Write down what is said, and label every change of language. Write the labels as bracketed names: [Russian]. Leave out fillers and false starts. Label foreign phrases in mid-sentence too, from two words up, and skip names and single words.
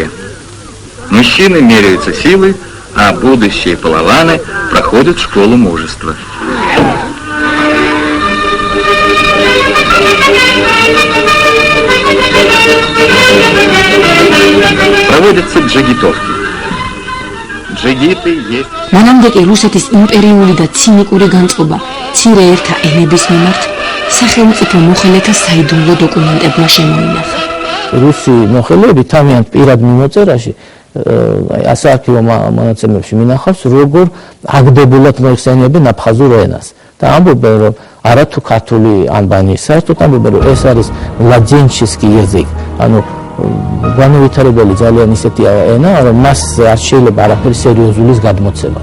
[Russian] Мужчины меряются силой, а будущие палаваны проходят школу мужества. Проводятся джигитовки. Джигиты есть. [Georgian] მანამდე კი რუსეთის იმპერიული და ცინიკური განწყობა მცირე ერთა ენების მიმართ სახელმწიფო მოხელეთა საიდუმლო დოკუმენტებმა შემოინახა. რუსი მოხელეები თავიანთ პირად მიმოწერაში ასარქივო მონაცემებში მინახავს, როგორ აგდებულად მოიხსენიებენ აფხაზურ ენას და ამბობენ, რომ არა თუ ქართული ანბანი, საერთოდ ამბობენ, რომ ეს არის [Russian] ладенчиский язык, [Georgian] ანუ განუვითარებელი ძალიან ისეთი ენა, რომ მას არ შეიძლება არაფერი სერიოზულის გადმოცემა.